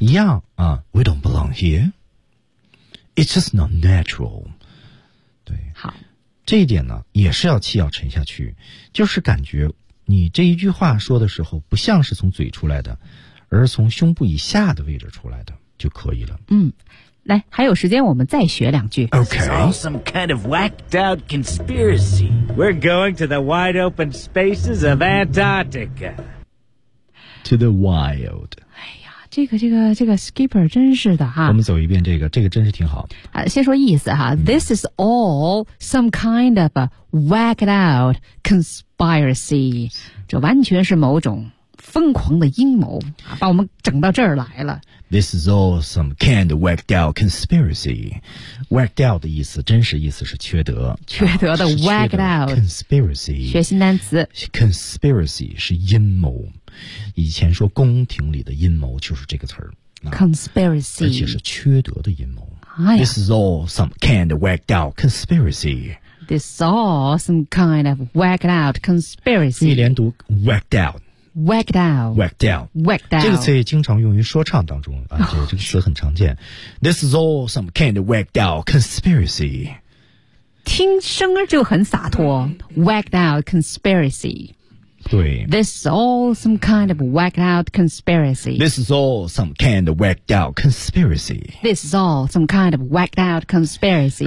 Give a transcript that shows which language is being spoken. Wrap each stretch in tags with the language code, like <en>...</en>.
<zh>一样啊</zh> <en>，We don't belong here. It's just not natural. 对，</en> <zh>好，这一点呢，也是要气要沉下去，就是感觉你这一句话说的时候，不像是从嘴出来的，而是从胸部以下的位置出来的就可以了。嗯。来，还有时间，我们再学两句。</zh> <en>Okay. This is all some kind of whacked out conspiracy. We're going to the wide open spaces of Antarctica. To the wild.</en> <zh>哎呀，这个 skipper 真是的哈。我们走一遍这个真是挺好。先说意思哈。</zh> <en>嗯、This is all some kind of whacked out conspiracy.</en> <zh>这完全是某种疯狂的阴谋，把我们整到这儿来了。</zh> <en>This is all some kind of whacked out conspiracy.</en> <zh>Whacked out 的意思，真实意思是缺德。缺德的 whacked out</zh> <en>conspiracy.</en> <zh>学新单词。 Conspiracy 是阴谋，以前说宫廷里的阴谋就是这个词儿。</zh> <en>Conspiracy</en> <zh>而且是缺德的阴谋。哎、</zh> <en>This is all some kind of whacked out conspiracy. This is all some kind of whacked out conspiracy.</en> <zh>你连读 whacked out。</zh> <en>Wack down. Wack down. Wack down.</en> <zh>这个词也经常用于说唱当中啊，对，这个词很常见。</zh> <en>This is all some kind of wack down conspiracy.</en> <zh>听声儿就很洒脱。</zh> <en>Wack down conspiracy.</en> <zh>对</zh> <en>This is all some kind of whacked out conspiracy. This is all some kind of whacked out conspiracy. This is all some kind of whacked out conspiracy.</en>